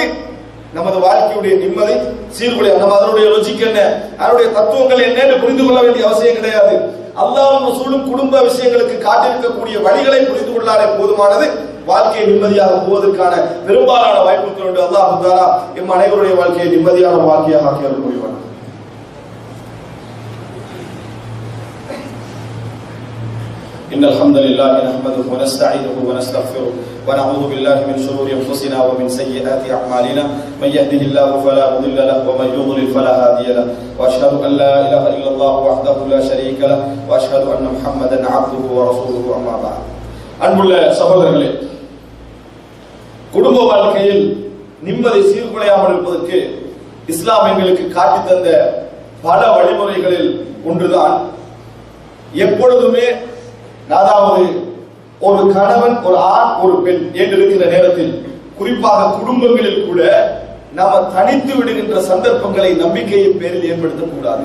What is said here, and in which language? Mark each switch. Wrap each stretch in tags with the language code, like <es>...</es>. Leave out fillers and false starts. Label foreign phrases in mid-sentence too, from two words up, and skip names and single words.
<ta>நமது வாழ்க்கையுடைய நிம்மதி சீர்குலைய நம்ம அதனுடைய லாஜிக் என்ன, அதனுடைய தத்துவங்கள் என்னன்னு புரிந்து கொள்ள வேண்டிய அவசியம் கிடையாது. அல்லாஹ்வும் ரசூலும் குடும்ப விஷயங்களுக்கு காட்டியிருக்கக்கூடிய வழிகளை புரிந்து கொள்ளாலே போதுமானது. வாழ்க்கையை நிம்மதியாக போவதற்கான பெரும்பாலான வாய்ப்புகள் உண்டு. அல்லாஹ் தஆலா எம் அனைவருடைய வாழ்க்கையை நிம்மதியான வாழ்க்கையாக ஆக்கி அருள் புரிவார்.</ta> <ar>إن الحمد لله نحمده ونستعينه ونستغفره ونعوذ بالله من شرور أنفسنا ومن سيئات أعمالنا من يهده الله فلا مضل له ومن يضلل فلا هادي له وأشهد أن لا إله إلا الله وحده لا شريك له وأشهد أن محمدا عبده ورسوله أما بعد.</ar> <ta>அன்புள்ள சகோதரர்களே, குடும்ப வாழ்க்கையில் நிம்மதி சீர்குலையாமல் இருப்பதற்கு இஸ்லாம் எங்களுக்கு காட்டி தந்த பல வழிமுறைகளில் ஒன்றுதான் எப்பொழுதுமே அதாவது ஒரு கணவன் ஒரு ஆண் ஒரு பெண் என்று இருக்கிற நேரத்தில் குறிப்பாக குடும்பங்களில் கூட நாம தனித்து விடுகின்ற சந்தர்ப்பங்களை நம்பிக்கையின் பேரில் ஏற்படுத்தக்கூடாது.</ta>